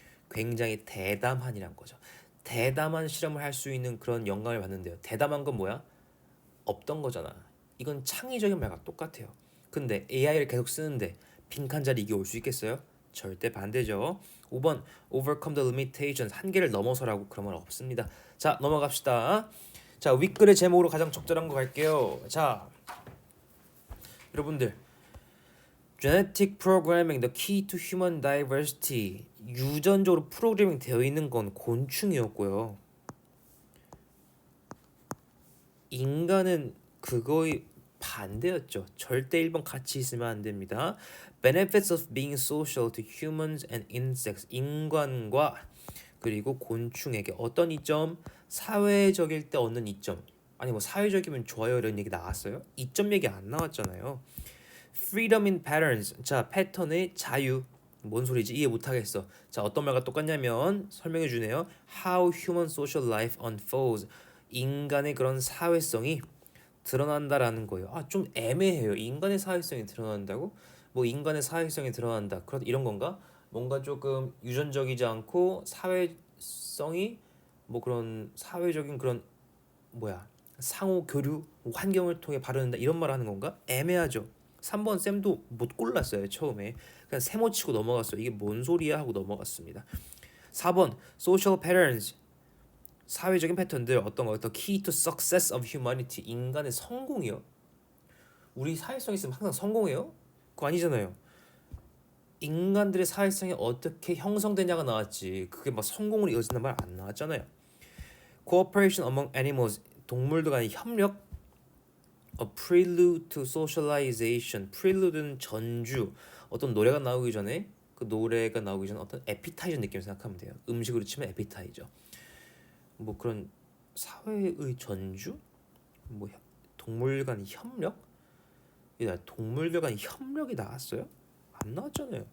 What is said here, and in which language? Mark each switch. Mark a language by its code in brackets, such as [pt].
[ko] 굉장히 대담한이란 거죠. 대담한 실험을 할 수 있는 그런 영감을 받는데요. 대담한 건 뭐야? 없던 거잖아. 이건 창의적인 말과 똑같아요. 근데 AI를 계속 쓰는데 빈칸 자리 이게 올 수 있겠어요? 절대 반대죠. 5번 [en] overcome the limitations. [ko] 한계를 넘어서라고 그런 말 없습니다. 자, 넘어갑시다. 자, 윗글의 제목으로 가장 적절한 거 갈게요. 자, 여러분들 [en] Genetic Programming, the key to human diversity. [ko] 유전적으로 프로그래밍 되어 있는 건 곤충이었고요. 인간은 그거의 반대였죠. 절대 1번 같이 있으면 안 됩니다. [en] Benefits of being social to humans and insects. [ko] 인간과 그리고 곤충에게 어떤 이점? 사회적일 때 얻는 이점. 아니 뭐 사회적이면 좋아요 이런 얘기 나왔어요? 이점 얘기 안 나왔잖아요. [en] Freedom in patterns. [ko] 자, 패턴의 자유. 뭔 소리지? 이해 못하겠어. 자, 어떤 말과 똑같냐면 설명해 주네요. [en] How human social life unfolds. [ko] 인간의 그런 사회성이 드러난다라는 거예요. 아, 좀 애매해요. 인간의 사회성이 드러난다고? 뭐 인간의 사회성이 드러난다. 그런 이런 건가? 뭔가 조금 유전적이지 않고 사회성이 뭐 그런 사회적인 그런 뭐야? 상호 교류, 환경을 통해 바르는다 이런 말 하는 건가? 애매하죠. 3번 쌤도 못 골랐어요. 처음에 그냥 세모치고 넘어갔어요. 이게 뭔 소리야 하고 넘어갔습니다. [en] 4번 social patterns. [ko] 사회적인 패턴들 어떤 거? [en] The key to success of humanity. [ko] 인간의 성공이요. 우리 사회성 있으면 항상 성공해요? 그거 아니잖아요. 인간들의 사회성이 어떻게 형성되냐가 나왔지. 그게 막 성공으로 이어진다는 말 안 나왔잖아요. [en] Cooperation among animals. [ko] 동물들 간의 협력. [en] A prelude to socialization. [ko] prelude는 전주. 어떤 노래가 나오기 전에 그 노래가 나오기 전에 어떤 에피타이저 느낌 생각하면 돼요. 음식으로 치면 에피타이저. 뭐 그런 사회의 전주? 뭐 동물 간 협력? 동물들 간 협력이 나왔어요? 안 나왔잖아요.